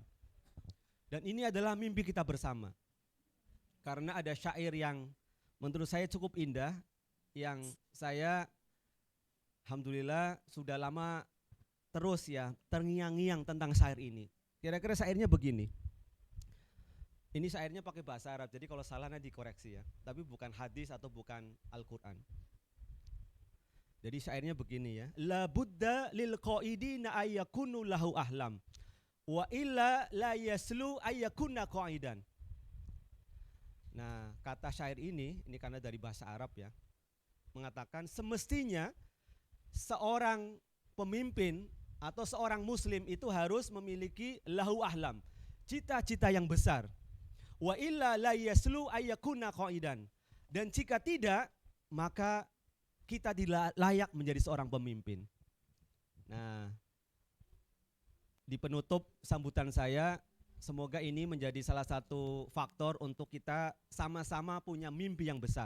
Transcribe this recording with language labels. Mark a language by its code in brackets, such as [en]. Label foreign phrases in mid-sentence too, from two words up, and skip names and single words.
[id] Dan ini adalah mimpi kita bersama. Karena ada syair yang menurut saya cukup indah, yang saya alhamdulillah sudah lama terus ya terngiang-ngiang tentang syair ini. Kira-kira syairnya begini. Ini syairnya pakai bahasa Arab, jadi kalau salah nanti dikoreksi ya. Tapi bukan hadis atau bukan Al-Quran. Jadi syairnya begini ya. [ar] لا بد للقائد أن يكون له أحلام وإلا لا يصلح أن يكون قائدا. [id] Nah, kata syair ini karena dari bahasa Arab ya, mengatakan semestinya seorang pemimpin atau seorang muslim itu harus memiliki [ar] له أحلام, [id] cita-cita yang besar. [ar] وإلا لا يصلح أن يكون قائدا. [id] Dan jika tidak, maka kita tidak layak menjadi seorang pemimpin. Nah, di penutup sambutan saya, semoga ini menjadi salah satu faktor untuk kita sama-sama punya mimpi yang besar.